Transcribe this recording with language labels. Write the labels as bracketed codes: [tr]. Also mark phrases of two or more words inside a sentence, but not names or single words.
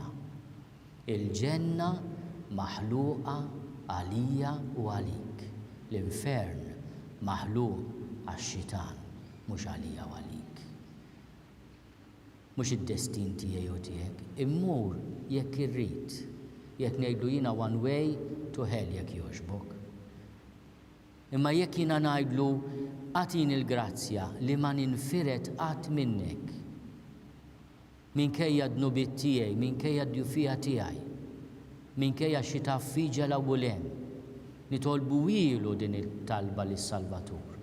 [mt] Il-ġenna maħluqa għalija u għalik. L-infern maħluq għax-xitan mhux għalija u għalik. Mhux id-destin tiegħi u tiegħek, immur jekk irrid. Jekk ngħidlu jiena [en] one way to hell [mt] jekk jogħġbok. Imma jekk jiena ngħidlu għatini l-grazzja li ma ninfiret qatt minnek. Minkejja d-nubiet tiegħi, minkejja d-djufija tiegħi, minkejja xi taffiġa l-ewwel hemm, nitolbu ilu din it-talba lis-Salvatur.